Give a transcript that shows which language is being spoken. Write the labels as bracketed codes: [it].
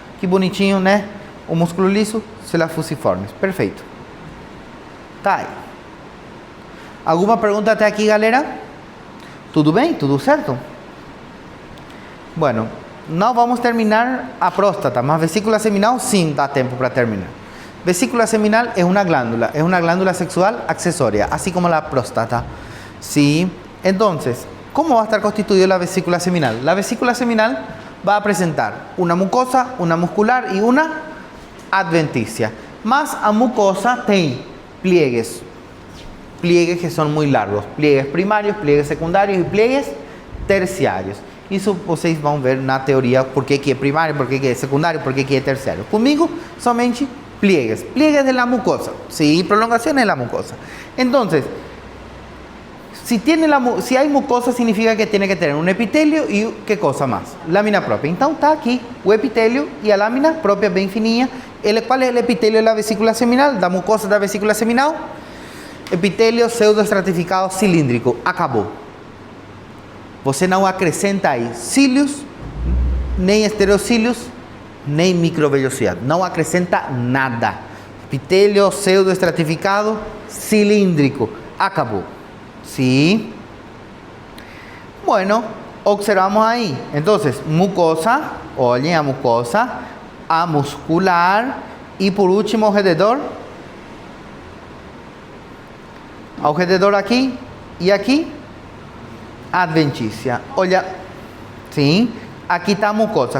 [pt] Que bonitinho, né? O músculo liso, células fusiformes. Perfeito. Tá aí. Alguma pergunta até aqui, galera? Tudo bem? Tudo certo? Bueno, não vamos terminar a próstata, mas vesícula seminal sim dá tempo para terminar. [es] Vesícula seminal es una glándula sexual accesoria, así como la próstata. ¿Sí? Entonces, ¿cómo va a estar constituida la vesícula seminal? La vesícula seminal va a presentar una mucosa, una muscular y una adventicia. Más a mucosa tiene pliegues que son muy largos, pliegues primarios, pliegues secundarios y pliegues terciarios. [pt] Isso vocês vão ver na teoria por que é primário, por que é secundário, por que é terciário. Comigo, somente [es] pliegues. Pliegues de la mucosa. Sí, prolongaciones de la mucosa. Entonces, si hay mucosa, significa que tiene que tener un epitelio y ¿qué cosa más? Lámina propia. Entonces está aquí [pt] o epitelio y a lámina propia bem fininha. [es] ¿Cuál es el epitelio de la vesícula seminal? [pt] Da mucosa da vesícula seminal. Epitelio pseudoestratificado cilíndrico. Acabou. Você não acrescenta aí cílios, nem estereocílios, nem microvellosidade. Não acrescenta nada. Epitelio pseudoestratificado cilíndrico. Acabou. ¿Sí? [es] Bueno, observamos ahí. Entonces, mucosa, [pt] olhem a mucosa, [es] a muscular y por último alrededor. Alrededor aquí y aquí, adventicia. [pt] Olha, sim, aqui está a mucosa.